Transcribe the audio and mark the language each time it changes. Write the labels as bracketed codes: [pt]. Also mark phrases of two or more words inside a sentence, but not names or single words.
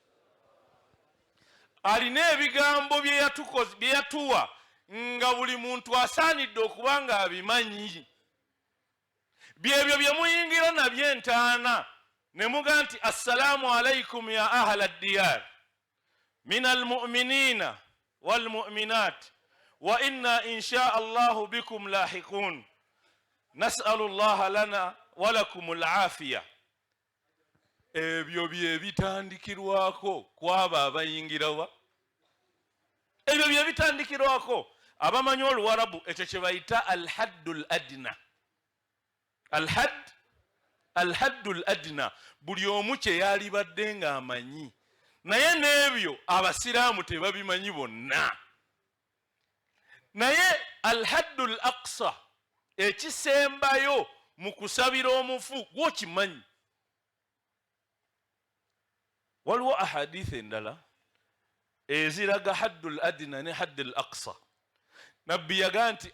[lg] alina ebigambo bye yatuwa nga buli muntu asaanidde okuba nga abimanyi byebyo bye muyingira nabyo entaana nemuga nti [ar] السلام عليكم يا أهل الديار من المؤمنين والمؤمنات وإنا إن شاء الله بكم لاحقون نسأل الله لنا ولكم العافية [lg] ebyo bye bitandikirwako kwaba abayingirawa ebyo bye bitandikirwako abamanyi oluwarabu ekyo kye bayita [ar] الحد الأدنى الحد الأدنى [lg] buli omu kye yalibadde nga amanyi naye n'ebyo abasiraamu tebabimanyi bonna naye [ar] الحد الأقصى [lg] ekisembayo mu kusabira omufu gwokimanyi waliwo ahadith endala eziraga [ar] حد الأدنى [lg] ne [ar] حد الأقصى [lg] nabbi yaga nti